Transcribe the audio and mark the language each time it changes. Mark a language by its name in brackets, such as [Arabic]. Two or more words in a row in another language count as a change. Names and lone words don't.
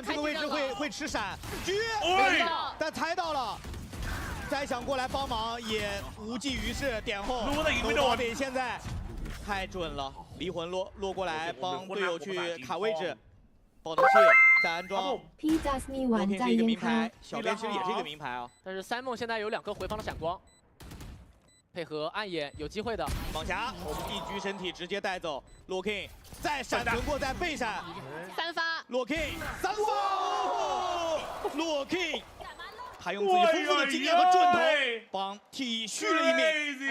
[Chinese] 但这个位置会吃闪，狙，但猜到了。再想过来帮忙也无济于事，点后。Nobody 现在太准了，离魂落过来帮队友去卡位置，保能器再安装。 [Thai] พี่จัสมีหวานใจยังคะ？ [Chinese] 小编其实也是一个名牌啊。但是 Simon 现在有2颗回防的闪光。 配合暗眼有机会的，蟒侠，我们一狙身体直接带走。Looking 再闪存过再背闪，3发。 Looking 3发 ，Looking 他用自己丰富的经验和准头帮 T 续了一命，